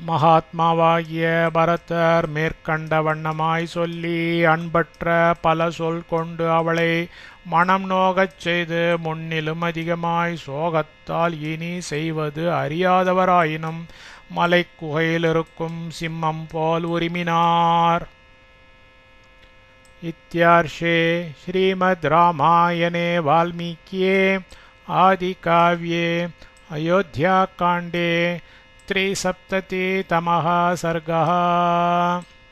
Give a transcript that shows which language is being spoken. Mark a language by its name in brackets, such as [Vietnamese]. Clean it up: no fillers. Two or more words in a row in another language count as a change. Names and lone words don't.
[Tamil] மகாத்மாவாகிய பரதர் மேற்கண்ட வண்ணமாய் சொல்லி அன்பற்ற பல சொல் கொண்டு அவளை மனம் நோகச் செய்து முன்னிலும் அதிகமாய் சோகத்தால் இனி செய்வது அறியாதவராயினும் மலைக்குகையிலிருக்கும் சிம்மம் போல் உரிமினார். [Sanskrit] इत्यार्षे श्रीमद् रामायणे वाल्मीकिये आदिकाव्ये अयोध्याकाण्डे 370तमः सर्गः।